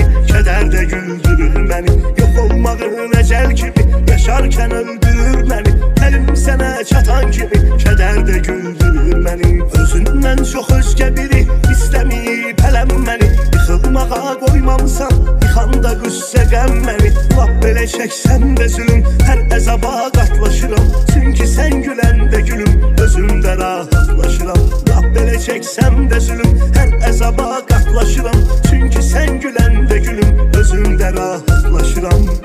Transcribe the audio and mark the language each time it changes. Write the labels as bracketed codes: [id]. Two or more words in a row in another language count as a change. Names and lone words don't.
[az] Kədər də güldürür məni, yox olmağın əcəl kimi. Yaşarkən öldürür məni, əlim sənə çatan kimi. Kədər də güldürür məni. Özündən çox özgə biri istəməyib hələm məni. Yıxılmağa qoymamısan, [tr] çeksem de zulüm, her ezaba katlaşıram. [az] Çünkü sen güləndə gülüm, özümdə rahatlaşıram. [tr] Laf belə çeksem de zulüm, her ezaba katlaşıram. [az] Çünkü sen güləndə gülüm, özümdə rahatlaşıram.